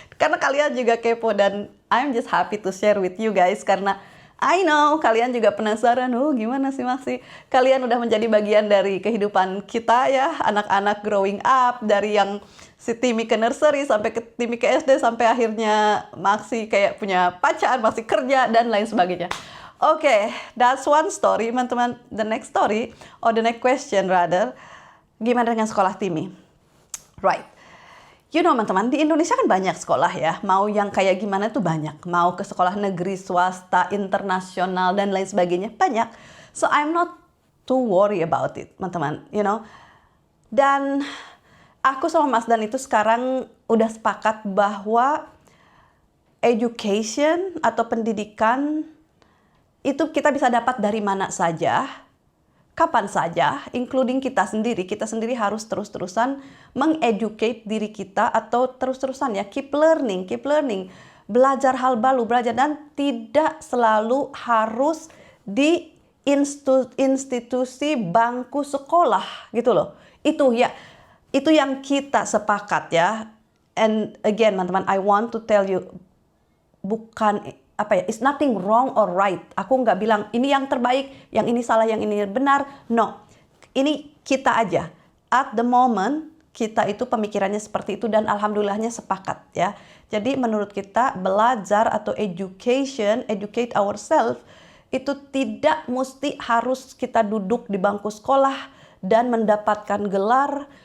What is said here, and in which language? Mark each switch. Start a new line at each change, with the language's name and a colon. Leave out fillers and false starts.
Indonesian: Karena kalian juga kepo dan
English: I'm just happy to share with you guys
Indonesian: karena
English: I know
Indonesian: kalian juga penasaran, gimana sih Maxi? Kalian udah menjadi bagian dari kehidupan kita ya, anak-anak
English: growing up,
Indonesian: dari yang si Timmy ke nursery sampai ke Timmy ke SD sampai akhirnya Maxi kayak punya pacar, masih kerja dan lain sebagainya.
English: Oke, that's one story, teman-teman. The next story or the next question rather,
Indonesian: gimana dengan sekolah Timmy?
English: Right.
Indonesian: Teman-teman, di Indonesia kan banyak sekolah ya. Mau yang kayak gimana tuh banyak. Mau ke sekolah negeri, swasta, internasional, dan lain sebagainya. Banyak.
English: So, I'm not too worry about it, teman-teman.
Indonesian: Dan aku sama Mas Dan itu sekarang udah sepakat bahwa education atau pendidikan itu kita bisa dapat dari mana saja, kapan saja, including kita sendiri harus terus-terusan mengeducate diri kita atau terus-terusan ya,
English: keep learning,
Indonesian: belajar hal baru, dan tidak selalu harus di institusi bangku sekolah gitu loh. Itu yang kita sepakat ya.
English: And again, teman-teman, I want to tell you, bukan it's nothing wrong or right.
Indonesian: Aku nggak bilang ini yang terbaik, yang ini salah, yang ini benar. No, ini kita aja.
English: At the moment,
Indonesian: kita itu pemikirannya seperti itu dan alhamdulillahnya sepakat ya. Jadi menurut kita belajar atau
English: educate ourselves,
Indonesian: itu tidak mesti harus kita duduk di bangku sekolah dan mendapatkan gelar.